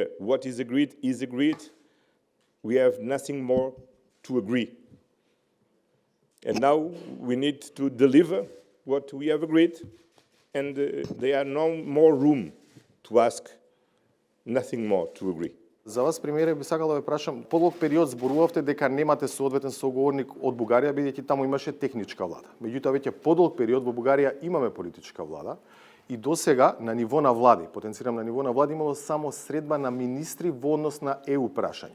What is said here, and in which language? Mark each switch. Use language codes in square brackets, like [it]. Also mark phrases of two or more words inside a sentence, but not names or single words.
[en] What is agreed is agreed. We have nothing more to agree. And now we need to deliver what we have agreed, and there are no more room to ask, nothing more to agree. [mk] За вас, премиере, би сакал да ве прашам, подолг период зборувавте дека немате соодветен соговорник од Бугарија, бидејќи таму имаше техничка влада. Меѓутоа, веќе подолг период во Бугарија имаме политичка влада и досега на ниво на влади, потенцирам на ниво на влади, имало само средба на министри во однос на ЕУ прашања.